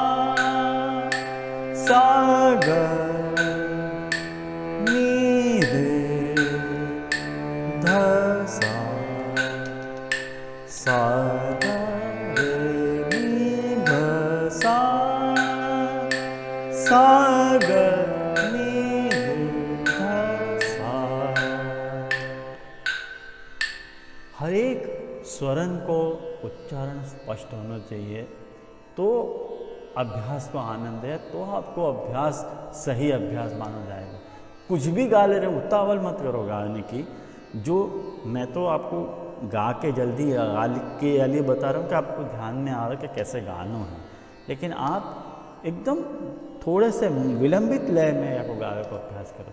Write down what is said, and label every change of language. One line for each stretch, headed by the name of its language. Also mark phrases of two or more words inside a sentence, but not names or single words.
Hindi: ग नी रे धा सा धा रे नी ध सा ग नी रे धा सा। हर एक स्वरन को उच्चारण स्पष्ट होना चाहिए, तो अभ्यास को आनंद है, तो आपको अभ्यास सही अभ्यास माना जाएगा। कुछ भी गा ले रहे, उतावल मत करो गाने की। जो मैं तो आपको गा के जल्दी गा के लिए बता रहा हूँ कि आपको ध्यान में आ रहा है कि कैसे गाना है, लेकिन आप एकदम थोड़े से विलंबित लय में आपको गाने को अभ्यास करो।